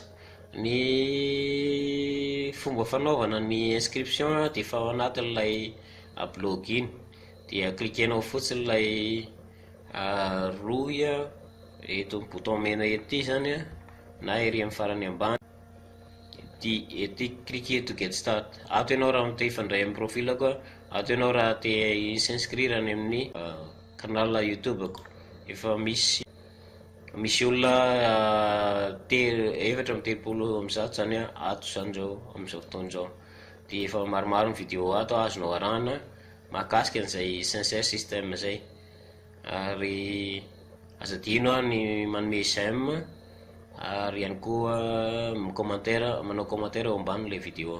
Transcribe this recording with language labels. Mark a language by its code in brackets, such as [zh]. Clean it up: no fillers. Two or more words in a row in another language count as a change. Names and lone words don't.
[mg] Ny fomba fanaovana ny inscription dia fa ao anatin'ilay blog iny, dia cliquenao fotsiny ilay roy eto bouton mena ety zany na ery amin'ny farany ambany, ety cliquer [en] to get start. [mg] Ato ianao raha te hifandray amin'ny profilako, ato ianao raha te s'inscrire any amin'ny canal YouTube ko. Efa misy olona efatra amby telopolo am'zato zany ato zany zao am'izao fotoana zao. De efa maromaro ny vidéo ato azonao arahana mahakasika an'izay sincère système zay, ary azadino ny manome j'aime ary ihany koa manao commentaire eo ambanin'ilay vidéo.